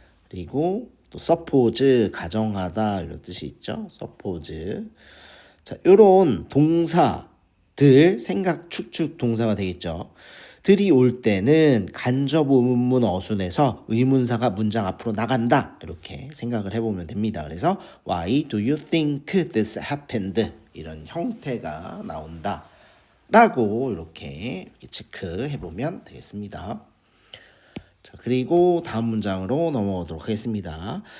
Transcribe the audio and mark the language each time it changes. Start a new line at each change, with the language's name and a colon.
Korean: 그리고 또
English: suppose
Korean: 가정하다 이런 뜻이 있죠.
English: suppose.
Korean: 자, 요런 동사들 생각 축축 동사가 되겠죠. 들이 올 때는 간접 의문 어순에서 의문사가 문장 앞으로 나간다 이렇게 생각을 해보면 됩니다. 그래서
English: Why do you think this happened?
Korean: 이런 형태가 나온다 라고 이렇게 체크해보면 되겠습니다. 자, 그리고 다음 문장으로 넘어오도록 하겠습니다.